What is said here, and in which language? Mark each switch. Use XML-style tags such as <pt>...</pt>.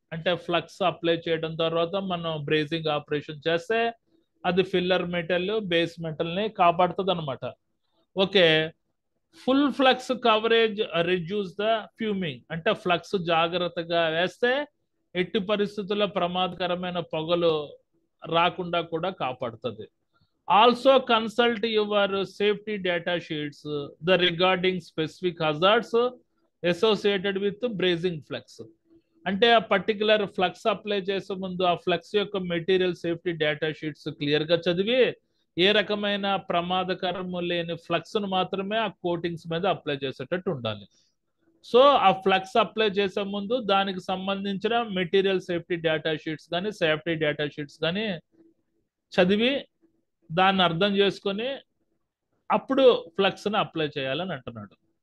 <te>అంటే flux apply చేయడం తర్వాత మనం బ్రేజింగ్ ఆపరేషన్ చేస్తే అది ఫిల్లర్ మెటల్ బేస్ మెటల్ ని కాపాడుతుంది అనమాట.</te> <en>Okay, full flux coverage reduce the fuming.</en> <te>అంటే ఫ్లక్స్ జాగ్రత్తగా వేస్తే ఎట్టి పరిస్థితుల్లో ప్రమాదకరమైన పొగలు రాకుండా కూడా కాపాడుతుంది.</te> <en>Also consult your safety data sheets the regarding specific hazards associated with brazing flux.</en> <te>అంటే ఆ పర్టికులర్ ఫ్లక్స్ అప్లై చేసే ముందు ఆ ఫ్లక్స్ యొక్క material safety data sheets clear గా చదివి ఏ రకమైన ప్రమాదకరము లేని ఫ్లక్స్ ను మాత్రమే ఆ కోటింగ్స్ మీద అప్లై చేసేటట్టు ఉండాలి. సో ఆ ఫ్లక్స్ అప్లై చేసే ముందు దానికి సంబంధించిన మెటీరియల్ సేఫ్టీ డేటా షీట్స్ కానీ సేఫ్టీ డేటా షీట్స్ కానీ చదివి దాన్ని అర్థం చేసుకొని అప్పుడు ఫ్లక్స్ ని అప్లై చేయాలని అంటున్నాడు.</te>